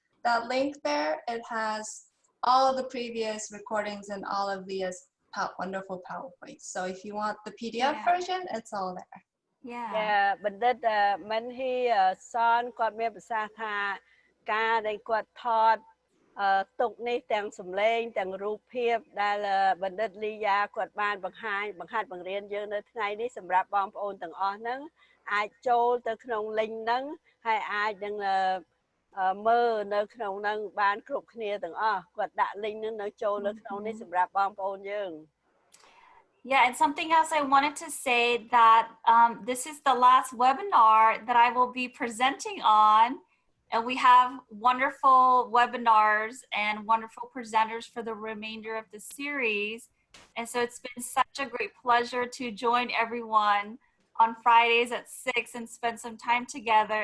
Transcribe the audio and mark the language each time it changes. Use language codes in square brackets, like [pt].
[en] That link there, it has all the previous recordings and all of Leah's wonderful PowerPoint. So if you want the PDF version, it's all there. Yeah, but that when he son [km] គាត់មានប្រសាសន៍ថាការដែលគាត់ថតទុកនេះទាំងសម្លេងទាំងរូបភាពដែលបណ្ឌិតលីយ៉ាគាត់បានបង្ហាញបង្ហាត់បង្រៀនយើងនៅថ្ងៃនេះសម្រាប់បងប្អូនទាំងអស់ហ្នឹងអាចចូលទៅក្នុង link ហ្នឹងហើយអាចនឹងមើលនៅក្នុងហ្នឹងបានគ្រប់គ្នាទាំងអស់គាត់ដាក់ link ហ្នឹងនៅចូលនៅក្នុងនេះសម្រាប់បងប្អូនយើង [en] Yeah, and something else I wanted to say that this is the last webinar that I will be presenting on. And we have wonderful webinars and wonderful presenters for the remainder of the series. And so it's been such a great pleasure to join everyone on Fridays at 6 and spend some time together.